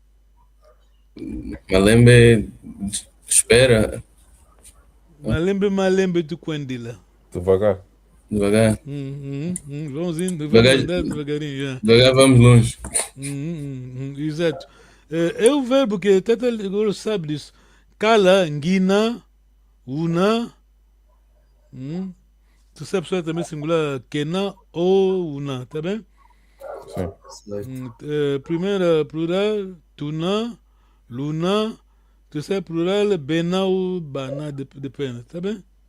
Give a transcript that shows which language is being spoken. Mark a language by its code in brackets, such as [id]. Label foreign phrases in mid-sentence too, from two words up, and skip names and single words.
[pt] Malembe, espera, Malembe do Quendila. Devagar. devagar. Vamos indo, vamos Devagar. andar devagarinho já. Devagar vamos longe. Exato. É o verbo que Teta agora sabe disso. [kg] Kala, ngina, una. [pt] Tu sabes só também singular kena ou una, tá bem? Sim. Certo. Primeira plural, [kg] tuna, luna. [pt] Terceira plural, bena ou bana, depende, tá bem?